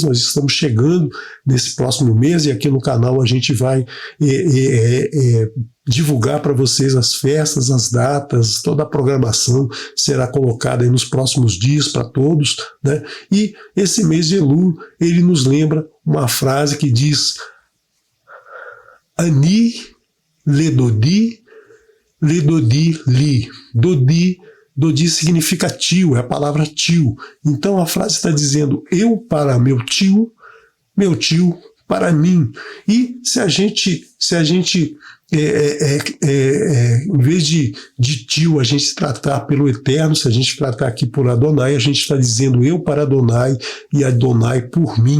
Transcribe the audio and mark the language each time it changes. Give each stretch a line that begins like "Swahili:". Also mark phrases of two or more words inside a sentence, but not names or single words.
Portuguese: Nós estamos chegando nesse próximo mês, e aqui no canal a gente vai divulgar para vocês as festas, as datas, toda a programação será colocada aí nos próximos dias para todos, né? E esse mês de Elul, ele nos lembra uma frase que diz:
Hebrew: אני לדודי, לדודי לי.
Portuguese: Dodi significa tio, é a palavra tio. Então a frase está dizendo: eu para meu tio para mim. E se a gente em vez de tio, a gente tratar pelo Eterno, se a gente tratar aqui por Adonai, a gente está dizendo eu para Adonai e Adonai por mim.